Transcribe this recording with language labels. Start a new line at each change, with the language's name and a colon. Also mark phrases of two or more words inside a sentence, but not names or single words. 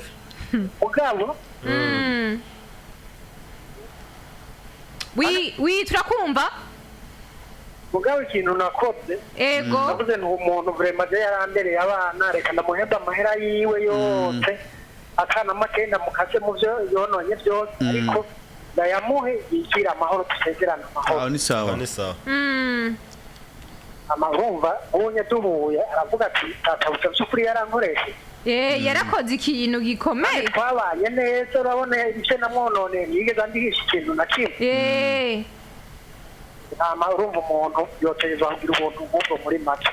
Rundi: mugabo wi turakumva mugabo ikintu nakoze ego navuze nti umuntu vraiment yarandereye abana reka ndamuhemba amahera yiwe yose akana makenda mukase mu byo yononye byose ariko ndayamuhe yikira amahoro tusezerana amahoro ni sawa amahumva ubonye duhuye aravuga ati tatabuze by'ukuri yarankoreshe yarakoze ikintu gikomeye twabanye neza urabona ibice namwonone yigeze andihisha ikintu na kimwe urumva umuntu yoteza kugira ubuntu nk'ubwo muri make